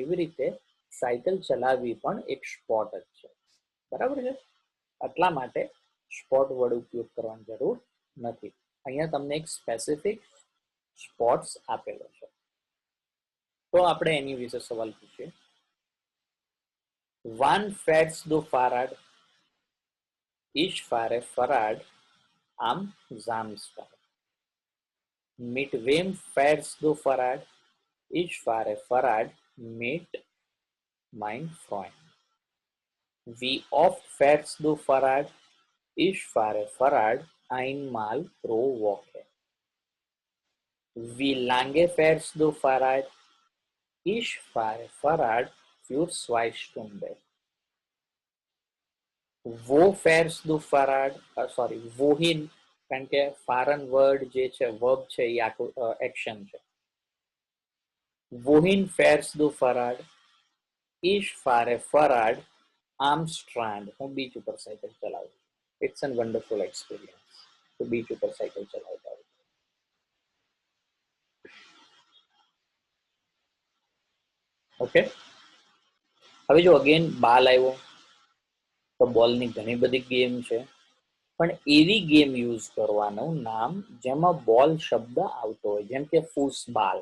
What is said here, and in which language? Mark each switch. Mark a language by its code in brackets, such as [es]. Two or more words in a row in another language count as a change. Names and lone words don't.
[gu] એવી રીતે સાયકલ ચલાવવી પણ એક સ્પોર્ટ જ છે. બરાબર છે? એટલા માટે [en] sport word [gu] ઉપયોગ કરવાની જરૂર નથી. અહીંયા તમને એક [en] specific sports [gu] આપેલો છે, તો આપણે એની વિશે સવાલ પૂછીએ. [de] Wann fährst du Fahrrad? Ich fahre Fahrrad am Samstag. Mit wem fährst du Fahrrad? Ich fahre Fahrrad mit meinem Freund. Wie oft fährst du Fahrrad? Ich fahre Fahrrad einmal pro Woche. Wie lange fährst du Fahrrad? Ich fahre Fahrrad für 2 Stunden. Wo fährst du Fahrrad? Sorry, wohin? [gu] કારણ કે ફારન વર્ડ જે છે, વર્બ છે, એ આખું એક્શન છે. [de] Wohin fährst du Fahrrad? Ich fahre Fahrrad am Strand. [gu] હું બીચ ઉપર સાયકલ ચલાવું. [en] It's a wonderful experience. [gu] તો બીચ ઉપર સાયકલ ચલાવતા હોય. ઓકે. હવે જો અગેન બાલ આવ્યો, તો બોલની ઘણી બધી ગેમ છે, પણ એવી ગેમ યુઝ કરવાનું નામ જેમાં બોલ શબ્દ આવતો હોય, જેમ કે ફૂસબાલ.